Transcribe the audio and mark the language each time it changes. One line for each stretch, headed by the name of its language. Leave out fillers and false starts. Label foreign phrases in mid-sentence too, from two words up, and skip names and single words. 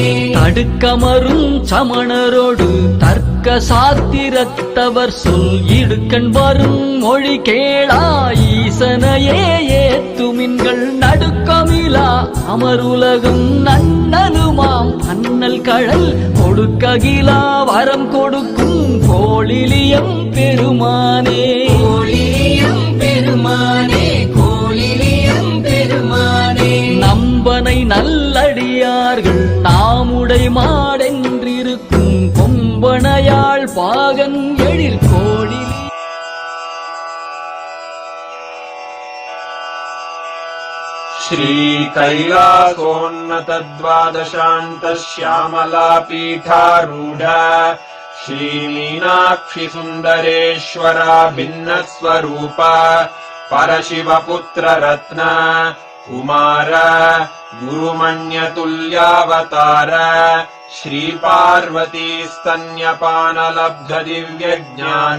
Tamil: தடுக்கமரும் சமணரோடு தர்க்க சாத்திரத்தவர் சொல் இடுக்கண் வரும் மொழி கேளா ஈசனையே ஏத்துமின்கள் நடுக்கமிலா அமருலகம் நன்னலுமாம் அண்ணல் கழல் கொடுக்ககிலா வரம் கொடுக்கும் கோளிலியம் பெருமானே கோளிலியம் பெருமானே கோளிலியம் பெருமானே நம்பனை நல்லடியார்கள் நாமுடை மாடென்றிருக்கும் கொம்பனையாள் பாகன் எழில் கோடி
Sanskrit: श्री कैलासोन्नत द्वादशान्त श्यामला पीठारूढ श्री मीनाक्षि सुन्दरेश्वरा भिन्न स्वरूप परशिवपुत्र रत्न कुमार गुरुमण्यतुल्यावतार श्री पार्वती स्तन्यपानलब्ध दिव्य ज्ञान